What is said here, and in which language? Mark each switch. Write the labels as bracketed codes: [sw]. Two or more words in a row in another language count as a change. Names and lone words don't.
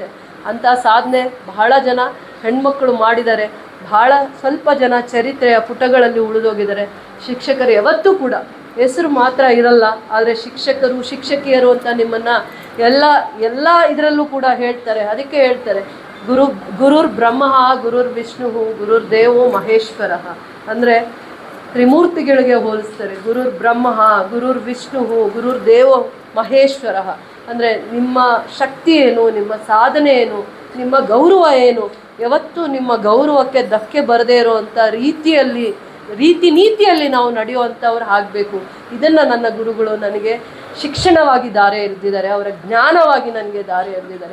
[kn] ಅಂಥ ಸಾಧನೆ ಬಹಳ ಜನ ಹೆಣ್ಮಕ್ಳು ಮಾಡಿದ್ದಾರೆ, ಬಹಳ ಸ್ವಲ್ಪ ಜನ ಚರಿತ್ರೆಯ ಪುಟಗಳಲ್ಲಿ ಉಳಿದೋಗಿದ್ದಾರೆ. ಶಿಕ್ಷಕರು ಯಾವತ್ತೂ ಕೂಡ ಹೆಸರು ಮಾತ್ರ ಇರಲ್ಲ, ಆದರೆ ಶಿಕ್ಷಕರು ಶಿಕ್ಷಕಿಯರು ಅಂತ ನಿಮ್ಮನ್ನು ಎಲ್ಲ ಇದರಲ್ಲೂ ಕೂಡ ಹೇಳ್ತಾರೆ. ಅದಕ್ಕೆ ಹೇಳ್ತಾರೆ [sa] ಗುರುರ್ ಬ್ರಹ್ಮ ಗುರುರ್ ವಿಷ್ಣು ಗುರುರ್ ದೇವೋ ಮಹೇಶ್ವರ [kn] ಅಂದರೆ ತ್ರಿಮೂರ್ತಿಗಳಿಗೆ ಹೋಲಿಸ್ತಾರೆ. [sa] ಗುರುರ್ ಬ್ರಹ್ಮ ಗುರುರ್ ವಿಷ್ಣು ಗುರುರ್ ದೇವೋ ಮಹೇಶ್ವರ [kn] ಅಂದರೆ ನಿಮ್ಮ ಶಕ್ತಿ ಏನು, ನಿಮ್ಮ ಸಾಧನೆ ಏನು, ನಿಮ್ಮ ಗೌರವ ಏನು, ಯಾವತ್ತೂ ನಿಮ್ಮ ಗೌರವಕ್ಕೆ ಧಕ್ಕೆ ಬರದೇ ಇರುವಂಥ ನೀತಿಯಲ್ಲಿ ನಾವು ನಡೆಯುವಂಥವ್ರು ಆಗಬೇಕು. ಇದನ್ನು ನನ್ನ ಗುರುಗಳು ನನಗೆ ಶಿಕ್ಷಣವಾಗಿ ದಾರಿ ಎರೆದಿದ್ದಾರೆ, ಅವರ ಜ್ಞಾನವಾಗಿ ನನಗೆ ದಾರಿ ಎರೆದಿದ್ದಾರೆ.